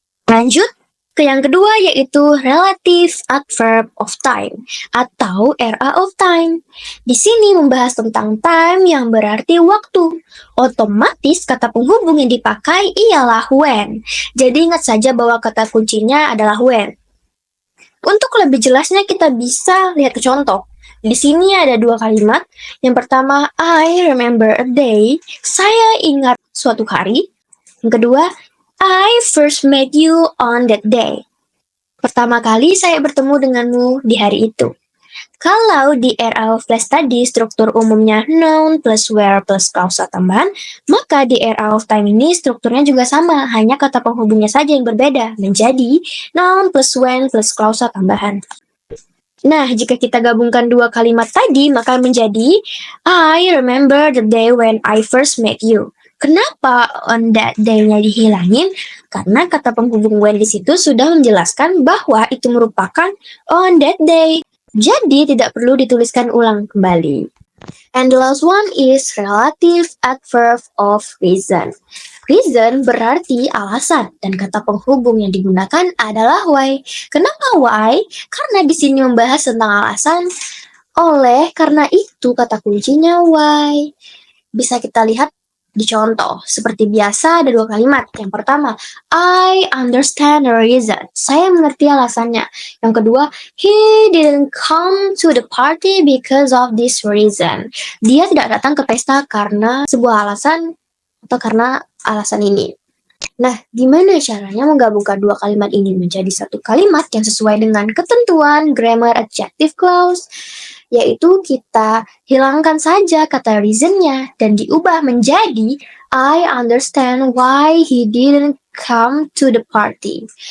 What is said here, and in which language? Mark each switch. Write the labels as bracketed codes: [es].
[id] Lanjut ke yang kedua yaitu relative adverb of time atau era of time. Di sini membahas tentang time yang berarti waktu. Otomatis kata penghubung yang dipakai ialah when. Jadi ingat saja bahwa kata kuncinya adalah when. Untuk lebih jelasnya kita bisa lihat ke contoh. Di sini ada dua kalimat. Yang pertama, [en] I remember a day. [id] Saya ingat suatu hari. Yang kedua, [en] I first met you on that day. [id] Pertama kali saya bertemu denganmu di hari itu. Kalau di era of place tadi struktur umumnya noun plus where plus klausa tambahan, maka di era of time ini strukturnya juga sama, hanya kata penghubungnya saja yang berbeda, menjadi noun plus when plus klausa tambahan. Nah, jika kita gabungkan dua kalimat tadi, maka menjadi [en] I remember the day when I first met you. [id] Kenapa on that day-nya dihilangin? Karena kata penghubung when di situ sudah menjelaskan bahwa itu merupakan on that day. Jadi tidak perlu dituliskan ulang kembali. [en] And the last one is relative adverb of reason. [id] Reason berarti alasan dan kata penghubung yang digunakan adalah why. Kenapa why? Karena di sini membahas tentang alasan. Karena itu kata kuncinya why. Bisa kita lihat di contoh. Seperti biasa ada dua kalimat. Yang pertama, [en] I understand the reason. [id] Saya mengerti alasannya. Yang kedua, [en] he didn't come to the party because of this reason. [id] Dia tidak datang ke pesta karena sebuah alasan atau karena alasan ini. Nah, gimana caranya menggabungkan dua kalimat ini menjadi satu kalimat yang sesuai dengan ketentuan grammar adjective clause? Yaitu kita hilangkan saja kata reason-nya dan diubah menjadi [en] I understand why he didn't come to the party.